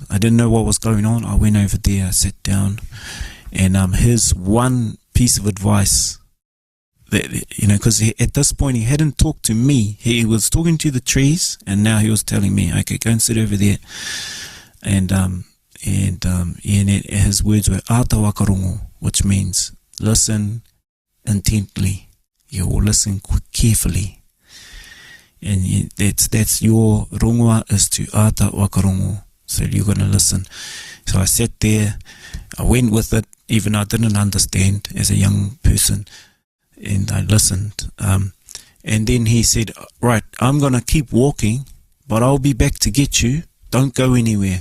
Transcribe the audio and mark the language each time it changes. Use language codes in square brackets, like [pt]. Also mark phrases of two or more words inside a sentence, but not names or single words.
[en] I didn't know what was going on. I went over there, I sat down. And his one piece of advice, that because at this point he hadn't talked to me. He was talking to the trees, and now he was telling me, okay, go and sit over there. And his words were [mi] ata wakarongo, [en] which means listen intently. You will listen carefully. And that's your rongoā, is to [mi] ata wakarongo. [en] So you're going to listen. So I sat there, I went with it, even though I didn't understand as a young person, and I listened. And then he said, right, I'm going to keep walking, but I'll be back to get you. Don't go anywhere.